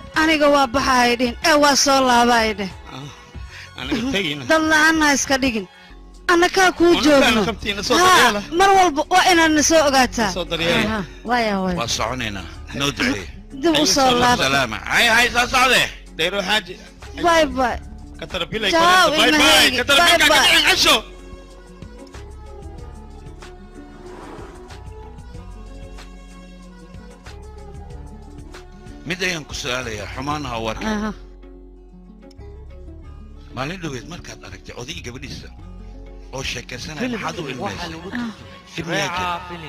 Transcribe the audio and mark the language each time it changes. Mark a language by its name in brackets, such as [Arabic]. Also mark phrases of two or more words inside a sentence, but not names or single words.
[Somali] aniga waa baxaay dhin waa soo laabaay dheh aniga tegina dad la-aanna iska dhigin annakaa kuu joogno mar walba waa inaad na soo ogaataa waaya hooy waa soconaynaa noo ducee dib u soo laaba salaama hay soo socde dayro xaaji [English] bye bye كتربيلة باي باي كتربيلة كتربيلة عشو [Somali] mid ayaan ku su'aalayaa xumaanaha warka maalin dhaweed markaad aragtay odayga gabadhiisa oo sheekaysanaya maxaad u ilmaysay